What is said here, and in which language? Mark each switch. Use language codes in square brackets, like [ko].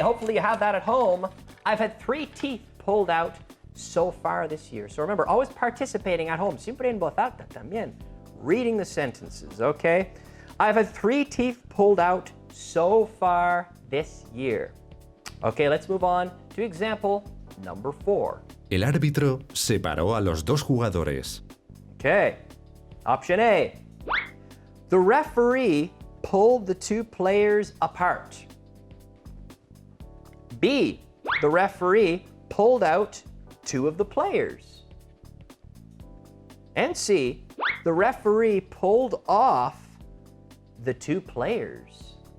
[en] Hopefully you have that at home. I've had 3 teeth pulled out so far this year. So remember, always participating at home. [es] Siempre en voz alta también. [en] Reading the sentences, okay? I've had 3 teeth pulled out so far this year. Okay, let's move on to example number 4. [es] El árbitro separó a los dos jugadores. [en] Okay, option A. The referee pulled the 2 players apart. B. The referee pulled out 2 of the players. And C. The referee pulled off the 2 players.